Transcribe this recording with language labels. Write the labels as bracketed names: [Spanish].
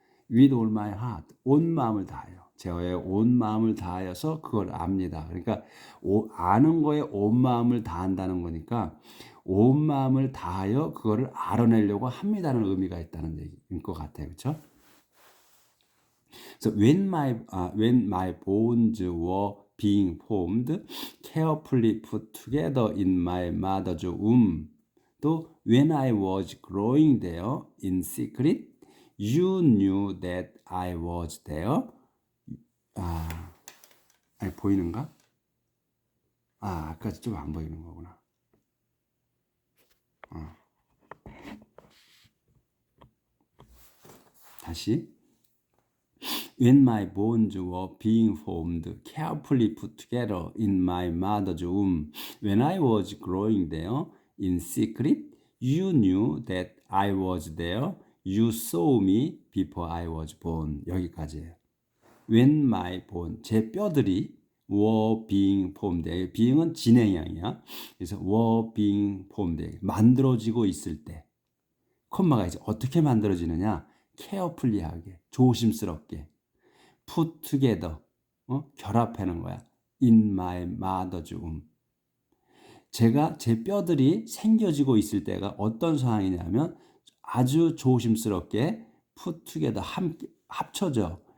[English] With all my heart. [Korean] 온 마음을 다하여. 제의 온 마음을 다하여서 그걸 압니다. 그러니까 아는 거에 온 마음을 다한다는 거니까 온 마음을 다하여 그거를 알아내려고 합니다는 의미가 있다는 얘기인 것 같아요. 그렇죠? [English] So when my bones were being formed, carefully put together in my mother's womb, 또 when I was growing there in secret, you knew that I was there. [Korean] 아니, 보이는가? 아까 좀 안 보이는 거구나. 다시. [English] When my bones were being formed, carefully put together in my mother's womb, when I was growing there in secret, you knew that I was there. You saw me before I was born. [Korean] 여기까지예요. [English] When my bone, [Korean] 제 뼈들이 [English] were being formed. [Korean] being은 진행형이야. [English] 그래서 were being formed. [Korean] 만들어지고 있을 때. 콤마가 이제 어떻게 만들어지느냐? carefully하게, 조심스럽게. [English] put together, [Korean] 결합하는 거야. [English] in my mother's womb. [Korean] 제가 제 뼈들이 생겨지고 있을 때가 어떤 상황이냐면 아주 조심스럽게 [English] put together, [Korean] 함께 합쳐져.